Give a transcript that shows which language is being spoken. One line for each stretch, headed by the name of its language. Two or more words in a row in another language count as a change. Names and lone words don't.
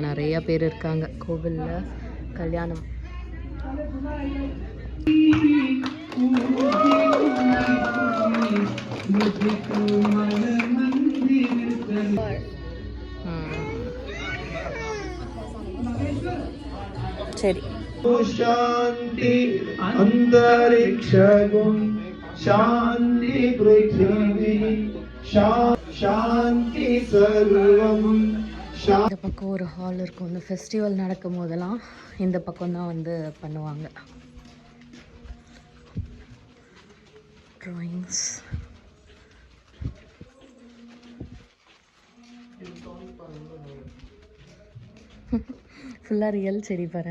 Tamil: நிறைய பேர் இருக்காங்க கோவிலில். கல்யாணம். சரி.
Sanskrit: शांति अंतरिक्षगुण शांति पृथ्वी शांति सर्वम.
Tamil: இந்த பக்கம் ஒரு ஹால் இருக்கும். இந்த ஃபெஸ்டிவல் நடக்கும் போதெல்லாம் இந்த பக்கம் தான் வந்து பண்ணுவாங்க. ட்ராயிங்ஸ். ஃபுல்லாக ரியல் செடி பாரு.